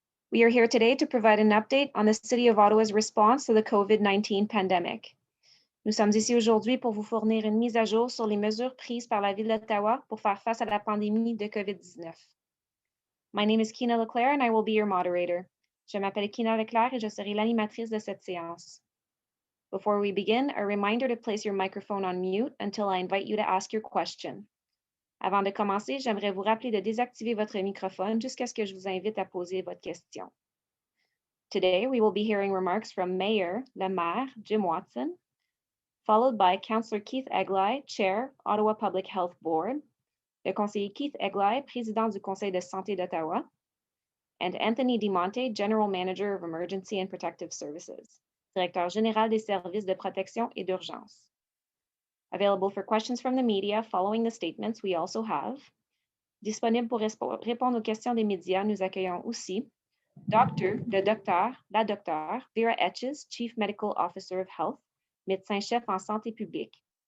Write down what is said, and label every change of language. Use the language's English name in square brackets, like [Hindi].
[English] We are here today to provide an update on the City of Ottawa's response to the COVID-19 pandemic. [French] Nous sommes ici aujourd'hui pour vous fournir une mise à jour sur les mesures prises par la Ville d'Ottawa pour faire face à la pandémie de COVID-19. [English] My name is Kina Leclerc and I will be your moderator. [French] Je m'appelle Kina Leclerc et je serai l'animatrice de cette séance. [English] Before we begin, a reminder to place your microphone on mute until I invite you to ask your question. [French] Avant de commencer, j'aimerais vous rappeler de désactiver votre microphone jusqu'à ce que je vous invite à poser votre question. [English] Today, we will be hearing remarks from le maire, Jim Watson, followed by Councillor Keith Egli, Chair, Ottawa Public Health Board, [French] le conseiller Keith Egli, président du Conseil de santé d'Ottawa, [English] and Anthony DiMonte, General Manager of Emergency and Protective Services, [French] Directeur général des services de protection et d'urgence. [English] Available for questions from the media following the statements, we also have. [French] Disponible pour répondre aux questions des médias, nous accueillons aussi la docteure Vera Etches, [English] Chief Medical Officer of Health, [French] médecin-chef en santé publique.